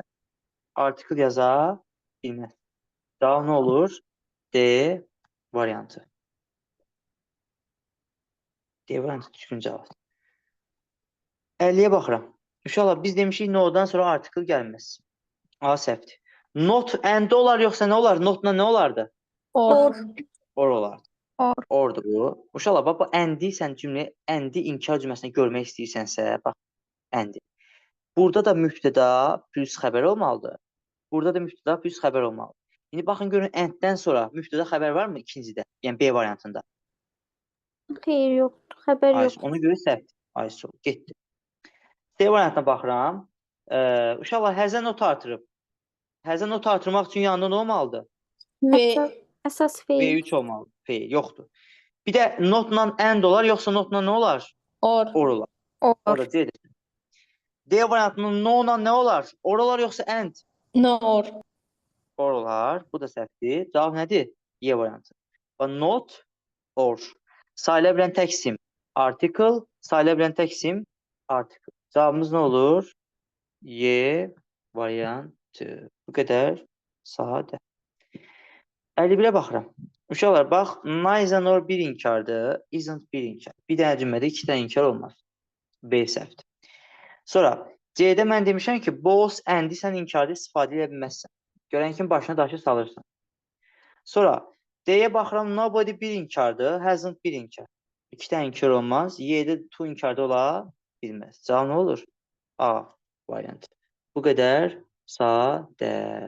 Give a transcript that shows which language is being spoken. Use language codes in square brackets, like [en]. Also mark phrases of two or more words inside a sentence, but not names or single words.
[az] Artikel yaza bilməz. Daha nə olur? D variantı. D variantı düzgün cavab. 50-yə baxıram. Uşaqlar biz demişik no-dan sonra artikel gəlməz. A səhvdir. [en] Not and [az] olar yoxsa nə olar? Notla nə olardı? [en] Or. [az] Or olardı. [en] Or. [az] Ordur bu. Uşaqlar bax bu and-i sən cümlə and-i inkar cümləsində görmək istəyirsənsə, bax and. Burada da mübtəda plus xəbər olmalıdır. Burada da mübtəda plus xəbər olmalıdır. İndi baxın görün and-dən sonra mübtəda xəbər varmı ikincidə? Yəni B variantında. Xeyr, yoxdur. Xəbər Ay, yoxdur. ona görə səhvdir. Ay, sol, getdi. C variantına baxıram. Uşaqlar həzə not artırıb. Həzə not artırmaq üçün yanında nə olmalıdır? Və əsas feil. V3 olmalıdır. Feil yoxdur. Bir də notla and olar, yoxsa notla nə olar? [en] Or. [az] Or olar. [en] Or. [az] Orada C-dir. D variantının no-la nə olar? Or olar yoxsa and? [en] Nor. [az] Or olar. Bu da səhvdir. Cavab nədir? Y variantı. [en] Not, or. [az] Sayıla bilən tək isim article, sayıla bilən tək isim article. Cavabımız nə olur? Y variantı. Bu qədər sadə. 51-ə baxıram. Uşaqlar, bax, [en] neither nor [az] bir inkardır, isn't bir inkar. Bir dənə cümlədə iki dənə inkar olmaz. B səhvdir. Sonra, C-də mən demişəm ki, [en] both and-i [az] sən inkarda istifadə edə bilməzsən. Görən kimi başına daşı salırsan. Sonra, D-yə baxıram, nobody bir inkardır, hasn't bir inkar. İki dənə inkar olmaz. Y-də two inkarda ola bilməz. Cavab nə olur? A variantı. Bu qədər sadə.